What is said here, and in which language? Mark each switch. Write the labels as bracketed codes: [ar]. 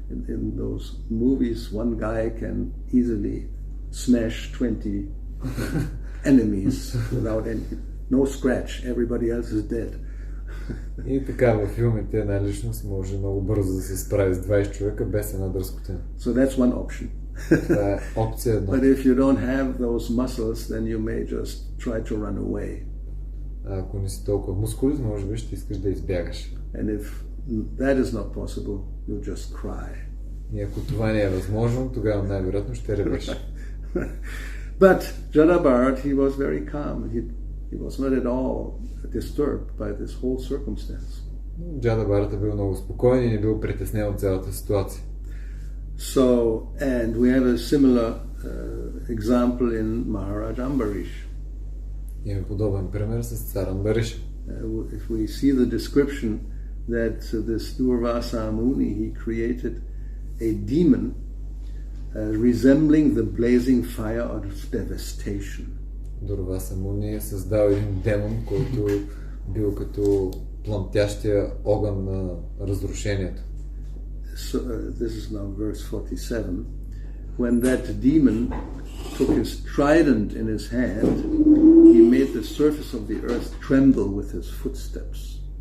[en] In those movies, one guy can easily smash 20 enemies without no scratch. Everybody else is dead. [bg] И така във филмите една личност може много бързо да се справи с 20 човека без една дръскотина. [en] So that's one option. [bg] Това е опция едно. [en] But if you don't have those muscles, then you may just try to run away. [bg] Ако не си толкова мускулит, може би ще искаш да избягаш. [en] And if that is not possible, you just cry. [bg] И ако това не е възможно, тогава най-вероятно ще ревеш. [en] But Jadabharat, he was very calm. He was not at all disturbed by this whole circumstance. [bg] Джада Барата бил много спокоен и не бил притеснен от цялата ситуация. [en] So, and we have a similar example in Maharaj Ambarish. [bg] Има подобен пример с цар Амбариш. [en] If we see the description that this Durvasa Muni, he created a demon resembling the blazing fire of devastation. [bg] Дурваса Муни е създал един демон, който бил като пламтящия огън на разрушението. [en] So, this is now verse 47. When that demon took his trident in his hand, he made the surface of the earth tremble with his footsteps.